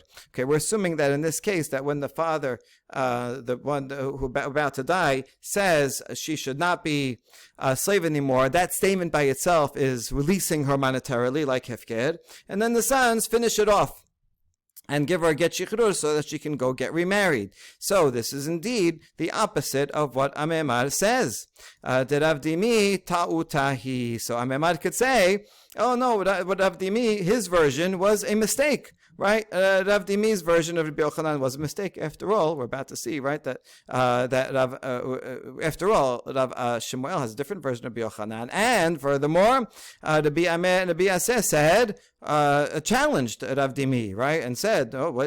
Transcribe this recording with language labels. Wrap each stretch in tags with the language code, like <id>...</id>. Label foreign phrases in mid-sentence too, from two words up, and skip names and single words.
<en>Okay, we're assuming that in this case, that when the father, the one who about to die, says she should not be a slave anymore, that statement by itself is releasing her monetarily, like hefker, and then the sons finish it off and give her a</en> <he>גט שחרור</he> <en>so that she can go get remarried. So this is indeed the opposite of what Amemar says.</en> <arc>דרב דימי טעותא היא.</arc> <en>So Amemar could say oh no, Rav Dimi, his version was a mistake. Right, Rav Dimi's version of Rabbi Yochanan was a mistake. After all, we're about to see, right, that after all, Rav Shemuel has a different version of Rabbi Yochanan, and furthermore, Rabbi Aseh said, challenged Rav Dimi, right, and said, "Oh, what?</en>